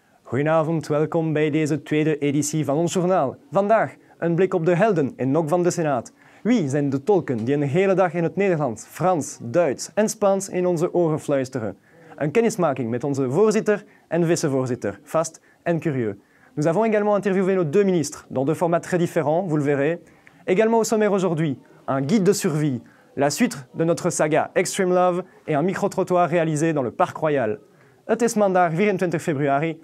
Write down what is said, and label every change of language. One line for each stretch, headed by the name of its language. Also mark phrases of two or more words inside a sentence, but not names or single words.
Dutch: Goedenavond, welkom bij deze tweede editie van ons journaal. Vandaag een blik op de helden in NOK van de Senaat. Wie zijn de tolken die een hele dag in het Nederlands, Frans, Duits en Spaans in onze oren fluisteren? Een kennismaking met onze voorzitter en vice-voorzitter, Fast en Curieux.
French: Nous avons également interviewé nos deux ministres dans deux formats très différents, vous le verrez. Également au sommaire aujourd'hui, un guide de survie, la suite de notre saga Extreme Love et un micro-trottoir réalisé dans le Parc Royal.
Dutch: Het is maandag 24 februari.